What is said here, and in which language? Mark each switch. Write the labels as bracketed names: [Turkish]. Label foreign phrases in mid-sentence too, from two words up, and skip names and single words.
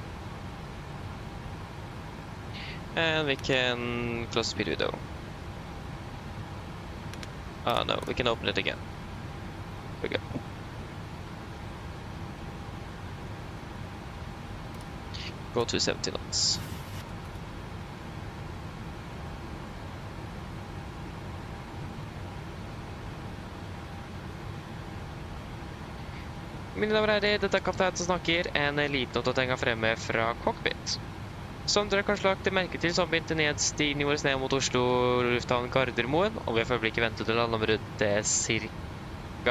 [English] And we can close speed window. Oh no, we can open it again. Here we go. Go to 70 knots. [Norwegian] Mine damer og herrer, dette er kaptein som snakker, en liten oppdatering fremme fra cockpit. Som dere kanskje lagt merke til, så har vi begynt nedstigning vår ned mot Oslo lufthavn Gardermoen, og vi har for øyeblikket ventet til landområdet ca.